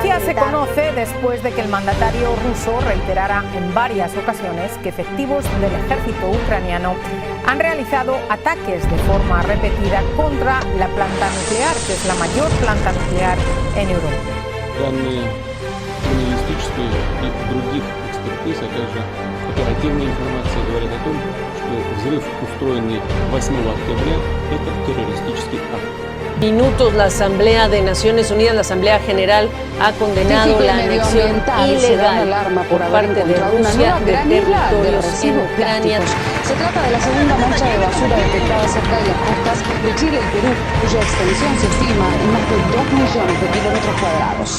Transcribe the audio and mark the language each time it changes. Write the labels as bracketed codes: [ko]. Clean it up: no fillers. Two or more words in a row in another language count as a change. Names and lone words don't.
[es] Ya militar. se conoce después de que el mandatario ruso reiterara en varias ocasiones que efectivos del ejército ucraniano han realizado ataques de forma repetida contra la planta nuclear, que es la mayor planta nuclear en Europa. [ru] Данные криминалистической и других экспертиз, а также оперативная информация говорят о том, что взрыв, устроенный 8 октября, это террористический акт. [es] Minutos, la Asamblea de Naciones Unidas, la Asamblea General, ha condenado la anexión ilegal por parte de Rusia de territorios en Ucrania. Se trata de la segunda mancha de basura detectada cerca de las costas de Chile y Perú, cuya extensión se estima en más de 2 millones de kilómetros cuadrados.